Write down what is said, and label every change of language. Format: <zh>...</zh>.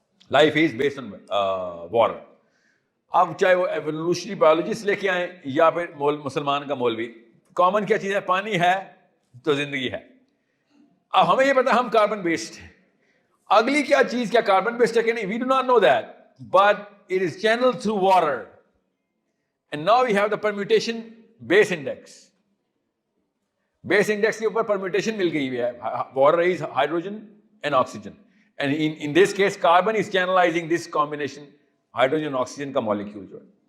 <en>Life is based on water.</en> <ur>اب چاہے وہ ایوولوشنری بایولوجسٹ لے کے آئیں یا پھر مسلمان کا مولوی, کامن کیا چیز ہے؟ پانی ہے تو زندگی ہے. اب ہمیں یہ پتا ہم کاربن بیسڈ ہیں. اگلی کیا چیز, کیا کاربن بیسڈ ہے کہ نہیں,</ur> <en>We do not know that, but it is channel through water. And now we have the permutation base index.</en> <ur>Base index کے اوپر پرمیوٹیشن مل گئی ہے.</ur> <en>water is hydrogen and oxygen, and in this case carbon is channelizing this combination hydrogen oxygen</en> <ur>کا molecule جو ہے.</ur>